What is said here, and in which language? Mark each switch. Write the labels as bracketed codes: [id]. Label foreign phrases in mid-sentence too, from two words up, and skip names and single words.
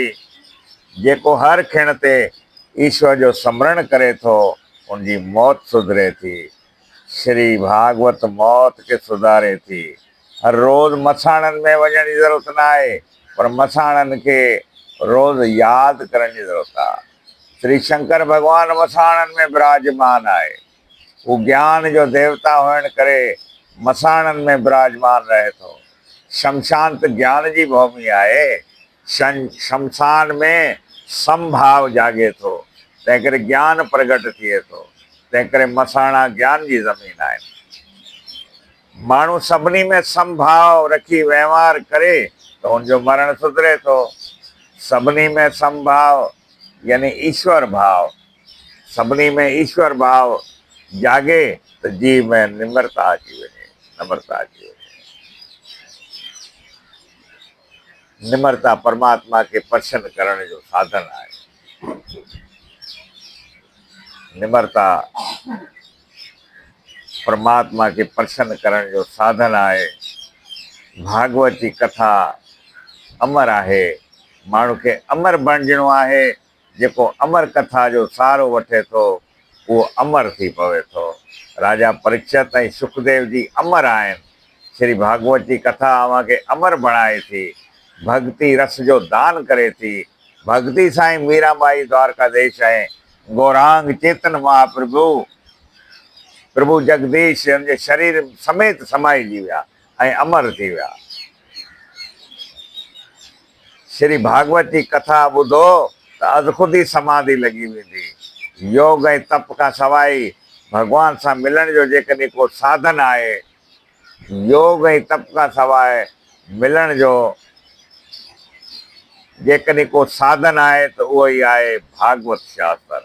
[sd] जेको हर खिण ते ईश्वर जो स्मरण करे थो उनजी मौत सुधरे थी। श्री भागवत मौत खे सुधारे थी। हर रोज़ मसाणनि में वञण जी ज़रूरत न आहे, पर मसाणनि खे रोज़ यादि करण जी ज़रूरत आहे। श्री शंकर भॻवानु मसाणनि में विराजमान आहे। हू ज्ञान जो देवता हुअण करे मसाणनि में विराजमान रहे थो। शमशान त ज्ञान जी भूमि आहे। शमशान में संभाव जागे थो, तंहिं करे ज्ञान प्रगट थिए थो। तंहिं करे मसाणा ज्ञान जी ज़मीन आहे। माण्हू सभिनी में संभाव रखी वहिंवार करे त हुनजो मरण सुधरे थो। सभिनी में संभाव यानी ईश्वर भाव, सभिनी में ईश्वर भाव जागे त जीव में निम्रता अची वञे, नम्रता अची वञे। निम्रता परमात्मा खे प्रसन्न करण जो साधन आहे। निम्रता परमात्मा खे प्रसन्न करण जो साधन आहे। भागवती कथा अमर आहे। माण्हू खे अमर बणिजणो आहे। जेको अमर कथा जो सहारो वठे थो उहो अमर थी पवे थो। राजा परीक्षित ऐं सुखदेव जी अमर आहिनि। श्री भागवती कथा अव्हां खे अमर बणाए थी। भक्ति रस जो दान करे थी। भक्ति सां ई मीराबाई द्वारकाधीश ऐं गौरांग चेतन महाप्रभु प्रभु जगदीश हुनजे शरीर समेत समाइजी विया ऐं अमर थी विया। श्री भागवती कथा ॿुधो त अधु ख़ुदि ई समाधि लॻी वेंदी। योग ऐं तप खां सवाइ भॻवान सां मिलण जो जेकॾहिं को साधन आहे, योग ऐं तप खां सवाइ मिलण जो जेकॾहिं को साधन आहे त उहो ई आहे भागवत शास्त्र।